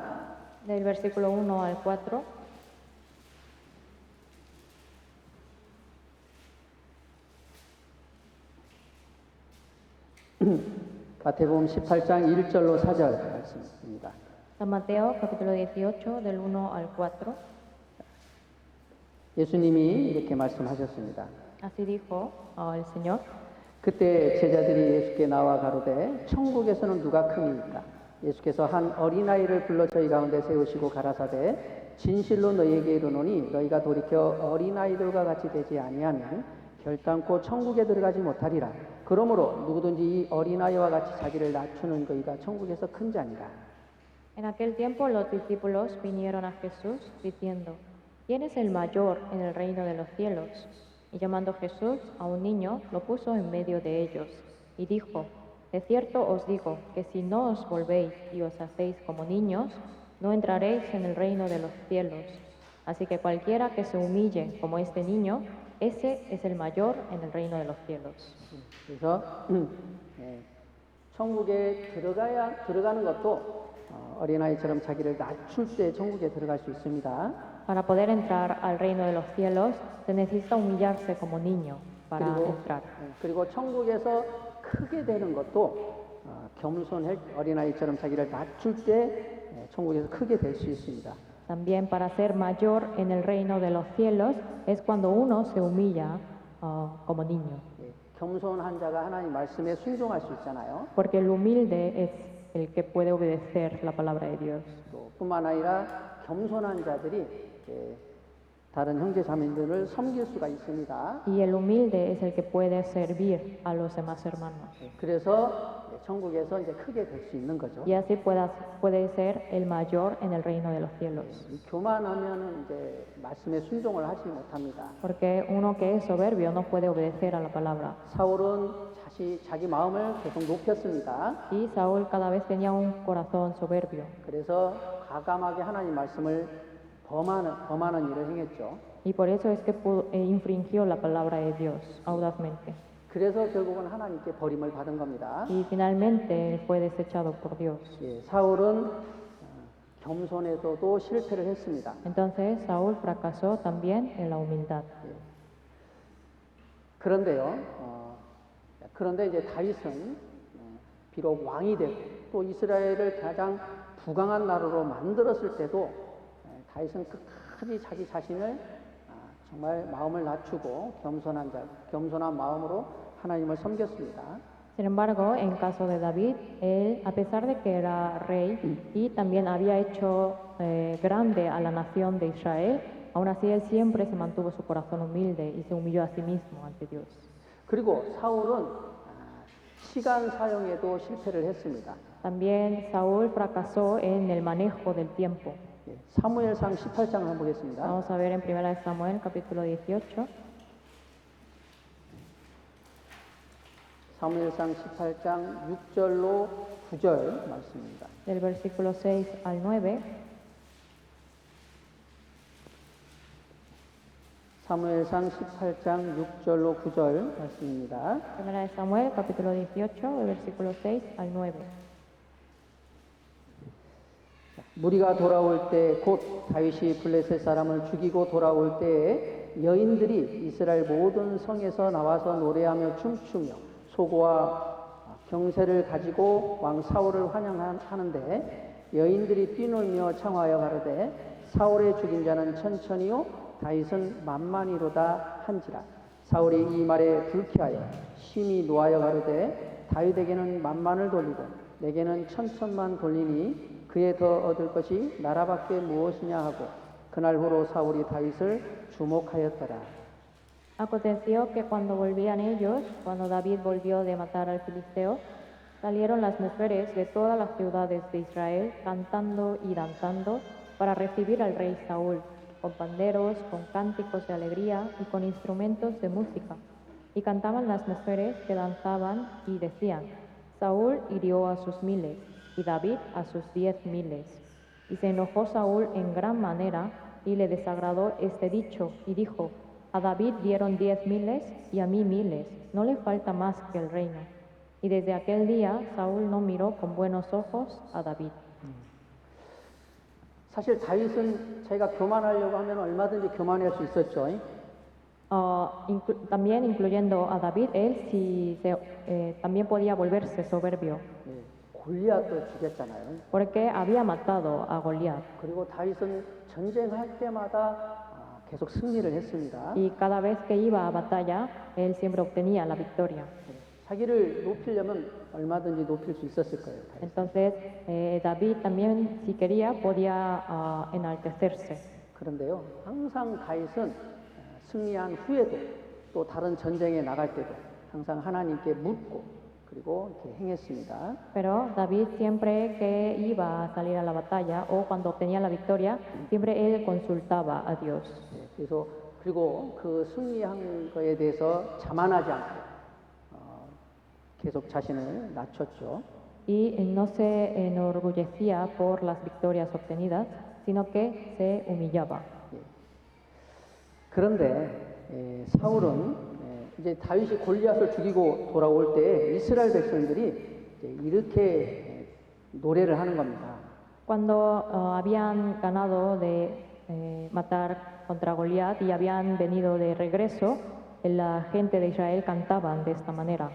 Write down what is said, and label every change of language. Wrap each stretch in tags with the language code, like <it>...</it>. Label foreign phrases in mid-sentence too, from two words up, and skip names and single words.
<es>Del versículo 1 al 4.</es> <ko>마태복음 18장 1절로 4절 말씀입니다.</ko> <es>San Mateo, capítulo 18, del 1 al 4.</es> <ko>예수님이 이렇게 말씀하셨습니다.</ko> <es>Así dijo el Señor.</es> <ko>그때 제자들이 예수께 나와 가로되 천국에서는 누가 크니까? 예수께서 한 어린아이를 불러 저희 가운데 세우시고 가라사대 진실로 너희에게 이르노니 너희가 돌이켜 어린아이들과 같이 되지 아니하면 결단코 천국에 들어가지 못하리라. 그러므로 누구든지 이 어린아이와 같이 자기를 낮추는 그이가 천국에서 큰 자니라.</ko> <es>En aquel tiempo los discípulos vinieron a Jesús diciendo, ¿quién es el mayor en el reino de los cielos? Y llamando Jesús a un niño, lo puso en medio de ellos, y dijo, de cierto os digo que si no os volvéis y os hacéis como niños, no entraréis en el reino de los cielos. Así que cualquiera que se humille como este niño, ese es el mayor en el reino de los cielos.</es> <ko>그래서 천국에 들어가는 것도 어린아이처럼 자기를 낮출 때 천국에 들어갈 수 있습니다.</ko> <es>Para poder entrar al reino de los cielos, se necesita humillarse como niño para entrar.</es> <ko>그리고 천국에서 크게 되는 것도 겸손할 어린아이처럼 자기를 낮출 때 천국에서 크게 될 수 있습니다.</ko> <es>También para ser mayor en el reino de los cielos es cuando uno se humilla como niño.</es> <ko>겸손한 자가 하나님 말씀에 순종할 수 있잖아요.</ko> <es>Porque el humilde es el que puede obedecer la palabra de Dios.</es> <ko>또 뿐만 아니라 겸손한 자들이 다른 형제 자매들을 섬길 수가 있습니다.</ko> <es>Y el humilde es el que puede servir a los demás hermanos.</es> <ko>그래서 천국에서 이제 크게 될 수 있는 거죠.</ko> <es>Y así puede ser el mayor en el reino de los cielos.</es> <ko>교만하면은 이제 말씀에 순종을 하지 못합니다.</ko> <es>Porque uno que es soberbio no puede obedecer a la palabra.</es> <ko>사울은 자기 마음을 계속 높였습니다.</ko> <es>Y Saúl cada vez tenía un corazón soberbio.</es> <ko>그래서 과감하게 하나님 말씀을 범하는 일을 행했죠.</ko> <es>Y por eso es que infringió la palabra de Dios audazmente.</es> <ko>그래서 결국은 하나님께 버림을 받은 겁니다.</ko> <es>Y finalmente él fue desechado por Dios.</es> <ko>사울은 겸손에서도 실패를 했습니다.</ko> <es>Entonces Saúl fracasó también en la humildad.</es> <ko>그런데 이제 다윗은 비록 왕이 되고 또 이스라엘을 가장 부강한 나라로 만들었을 때도 다윗은 끝까지 자기 자신을 정말 마음을 낮추고 겸손한 마음으로 하나님을 섬겼습니다.</ko> <es>Sin embargo, en caso de David, él, a pesar de que era rey y también había hecho grande a la nación de Israel, aún así él siempre se mantuvo su corazón humilde y se humilló a sí mismo ante Dios.</es> <ko>그리고 사울은 시간 사용에도 실패를 했습니다.</ko> <es>También Saúl fracasó en el manejo del tiempo.</es> <ko>사무엘상 18장을 한번 보겠습니다.</ko> <es>Vamos a ver en 1 Samuel capítulo 18.</es> <ko>사무엘상 18장 6절로 9절 말씀입니다.</ko> <es>Del versículo 6 al 9.</es> <ko>사무엘상 18장 6절로 9절 말씀입니다.</ko> <es>1 Samuel capítulo 18, del versículo 6 al 9.</es> <ko>무리가 돌아올 때 곧 다윗이 블레셋 사람을 죽이고 돌아올 때에 여인들이 이스라엘 모든 성에서 나와서 노래하며 춤추며 소고와 경세를 가지고 왕 사울을 환영하는데 여인들이 뛰놀며 청하여 가로되 사울의 죽인 자는 천천히요 다윗은 만만히로다 한지라. 사울이 이 말에 불쾌하여 심히 노하여 가로되 다윗에게는 만만을 돌리고 내게는 천천만 돌리니 그에 더 얻을 것이 나라밖에 무엇이냐 하고 그날 후로 사울이 다윗을 주목하였더라.</ko> <es>Aconteció que cuando volvían ellos, cuando David volvió de matar al filisteo, salieron las mujeres de todas las ciudades de Israel cantando y danzando para recibir al rey Saúl, con panderos, con cánticos de alegría y con instrumentos de música. Y cantaban las mujeres que danzaban y decían, Saúl hirió a sus miles y David a sus 10,000. Y se enojó Saúl en gran manera y le desagradó este dicho y dijo, a David dieron 10,000 y a mí 1,000, no le falta más que el reino. Y desde aquel día Saúl no miró con buenos ojos a David.</es> <ko>사실 다윗은 자기가 교만하려고 하면 얼마든지 교만할 수 있었죠.</ko> <es>También incluyendo a David, él también podía volverse soberbio,</es> <ko>예, 골리앗도 죽였잖아요.</ko> <es>porque había matado a Goliat.</es> <ko>그리고 다윗은 전쟁할 때마다 계속 승리를 했습니다.</ko> <es>Y cada vez que iba a batalla, él siempre obtenía la victoria.</es> <ko>자기를 높이려면 얼마든지 높일 수 있었을 거예요. 다윗.</ko> <es>Entonces, David también, si quería, podía enaltecerse.</es> <ko>그런데요, 항상 다윗은 승리한 후에도 또 다른 전쟁에 나갈 때도 항상 하나님께 묻고 그리고 이렇게 행했습니다.</ko> <es>Pero David siempre que iba a salir a la batalla o cuando obtenía la victoria, siempre él consultaba a Dios.</es> <ko>그래서 그리고 그 승리한 거에 대해서 자만하지 않고 계속 자신을 낮췄죠.</ko> <es>Y no se enorgullecía por las victorias obtenidas, sino que se humillaba.</es> <ko>그런데 사울은 이제 다윗이 골리앗을 죽이고 돌아올 때 이스라엘 백성들이 이렇게 노래를 하는 겁니다.</ko> <es>Cuando habían ganado de matar contra Goliat y habían venido de regreso, la gente de Israel cantaban de esta manera.</es>